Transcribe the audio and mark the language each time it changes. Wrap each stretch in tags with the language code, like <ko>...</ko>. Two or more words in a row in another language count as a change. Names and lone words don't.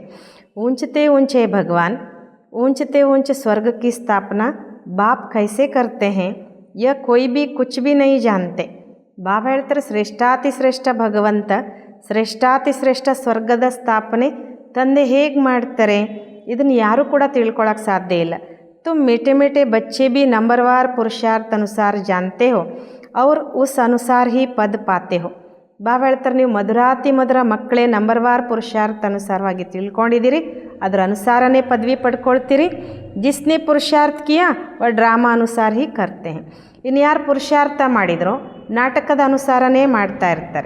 <hi>ऊंचते ऊंचे भगवान, ऊंचते ऊंचे स्वर्ग की स्थापना बाप कैसे करते हैं ये कोई भी कुछ भी नहीं जानते.</hi> <kn>ಬಾಬಾ ಹೇಳ್ತಾರೆ ಶ್ರೇಷ್ಠಾತಿ ಶ್ರೇಷ್ಠ ಭಗವಂತ, ಶ್ರೇಷ್ಠಾತಿ ಶ್ರೇಷ್ಠ ಸ್ವರ್ಗದ ಸ್ಥಾಪನೆ ತಂದೆ ಹೇಗೆ ಮಾಡ್ತಾರೆ ಇದನ್ನು ಯಾರೂ ಕೂಡ ತಿಳ್ಕೊಳ್ಳೋಕೆ ಸಾಧ್ಯ ಇಲ್ಲ.</kn> <hi>ತುಮ್ मीठे मीठे बच्चे भी नंबरवार पुरुषार्थ अनुसार जानते हो और उस अनुसार ही पद पाते हो.</hi> <kn>ಬಾಬಾ ಹೇಳ್ತಾರೆ ನೀವು ಮಧುರಾತಿ ಮಧುರ ಮಕ್ಕಳೇ ನಂಬರ್ವಾರ್ ಪುರುಷಾರ್ಥ ಅನುಸಾರವಾಗಿ ತಿಳ್ಕೊಂಡಿದ್ದೀರಿ, ಅದರ ಅನುಸಾರನೇ ಪದವಿ ಪಡ್ಕೊಳ್ತೀರಿ.</kn> <hi>जिसने पुरुषार्थ किया वह ड्रामा अनुसार ही करते हैं.</hi> <kn>ಇನ್ನು ಯಾರು ಪುರುಷಾರ್ಥ ಮಾಡಿದರೋ ನಾಟಕದ ಅನುಸಾರನೇ ಮಾಡ್ತಾ ಇರ್ತಾರೆ.</kn>